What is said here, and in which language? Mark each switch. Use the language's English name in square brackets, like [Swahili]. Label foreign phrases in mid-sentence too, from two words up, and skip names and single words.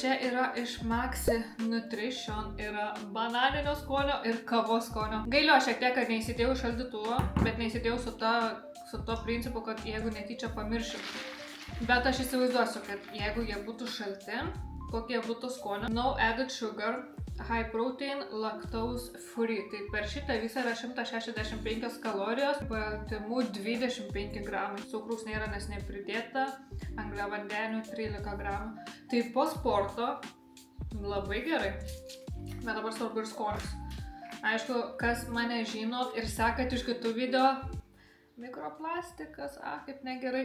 [Lithuanian] Čia yra iš Maxi Nutrition, yra bananinio skonio ir kavos skonio. Gailiu aš šiek tiek, kad neįsidėjau šaldytuvo, bet neįsidėjau su to principu, kad jeigu netyčia pamiršiu. Bet aš įsivaizduosiu, kad jeigu jie būtų šalti, kokie būtų skonio. [English] No added sugar, high protein, lactose free. [Lithuanian] Tai per šitą visą yra 165 kalorijos, baltymų 25 gramai. Cukraus nėra, nes nepridėta, angliavandenių 13 gramų. Tai po sporto labai gerai. Bet dabar svarbu ir skonis. Aišku, kas mane žinot ir sekat iš kitų video, mikroplastikas, kaip negerai.